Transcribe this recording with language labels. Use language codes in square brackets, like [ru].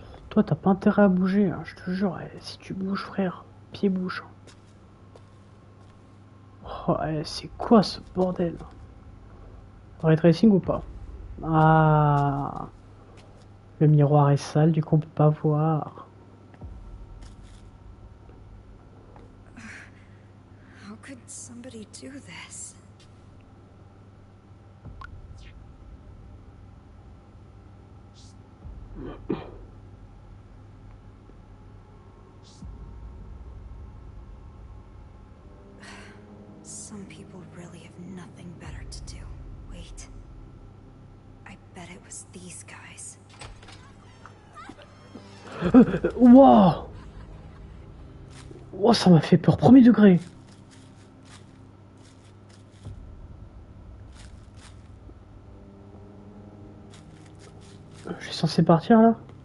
[fr] Toi, t'as pas intérêt à bouger. Hein. Je te jure, si tu bouges, frère, pied-bouche. Oh, c'est quoi ce bordel? Ray tracing ou pas? Ah, le miroir est sale, du coup on peut pas voir. [en] How could somebody do this? Some people really have nothing better to do. Wait. I bet it was these guys. Waouh! [fr] Wow, ça m'a fait peur, premier degré. Je suis censé partir là?